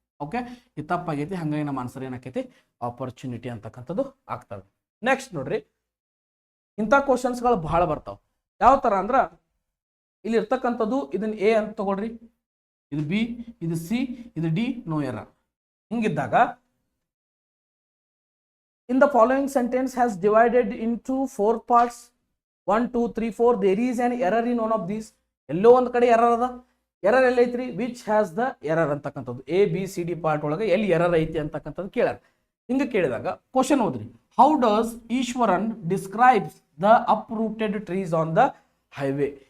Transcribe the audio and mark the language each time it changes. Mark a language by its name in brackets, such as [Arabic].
[Kannada] Okay, ಇದು ತಪ್ಪಾಗೈತಿ, ಹಂಗಾಗಿ ನಮ್ಮ ಆನ್ಸರ್ ಏನಾಕೈತಿ ಆಪರ್ಚುನಿಟಿ ಅಂತಕ್ಕಂಥದ್ದು ಆಗ್ತದೆ. ನೆಕ್ಸ್ಟ್ ನೋಡ್ರಿ ಇಂಥ ಕ್ವಶನ್ಸ್ಗಳು ಬಹಳ ಬರ್ತಾವ. ಯಾವ ಥರ ಅಂದ್ರೆ ಇಲ್ಲಿ ಇರ್ತಕ್ಕಂಥದ್ದು ಇದನ್ನ A ಅಂತ ತಗೊಳ್ರಿ, ಇದು B, ಇದು C, ಇದು D, [English] No error. [Kannada] ಹಿಂಗಿದ್ದಾಗ [English] in the following sentence has divided into 4 parts 1 2 3 4 there is an error in one of these. [Kannada] ಎಲ್ಲೋ ಒಂದು ಕಡೆ ಎರರ್ ಅದ. ಎರರ್ ಎಲ್ಲ ಐತ್ರಿ, [English] which has the error [Kannada] ಅಂತಕ್ಕಂಥದ್ದು ABCD ಪಾರ್ಟ್ ಒಳಗೆ ಎಲ್ಲಿ ಎರರ್ ಐತಿ ಅಂತಕ್ಕಂಥದ್ದು ಕೇಳ್ಯಾರ. ಹಿಂಗೆ ಕೇಳಿದಾಗ ಕ್ವಶನ್ ಓದ್ರಿ, [English] How does Ishwaran describes the uprooted trees on the highway.